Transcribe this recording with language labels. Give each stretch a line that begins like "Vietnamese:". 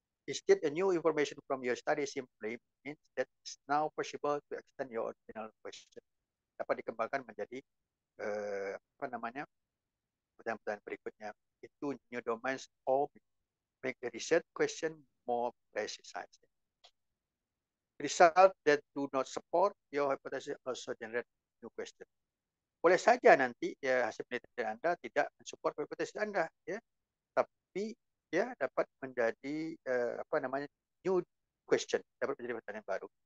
English: Instead, a new information from your study simply means that it's now possible to extend your original question.
Indonesian: Dapat dikembangkan menjadi pertanyaan berikutnya.
English: Itu new domains or make the research question more precise. Result that do not support your hypothesis also generate new question.
Indonesian: Boleh saja nanti ya hasil penelitian Anda tidak mensupport hipotesis Anda ya, tapi ya dapat menjadi
English: new question,
Indonesian: dapat menjadi pertanyaan baru.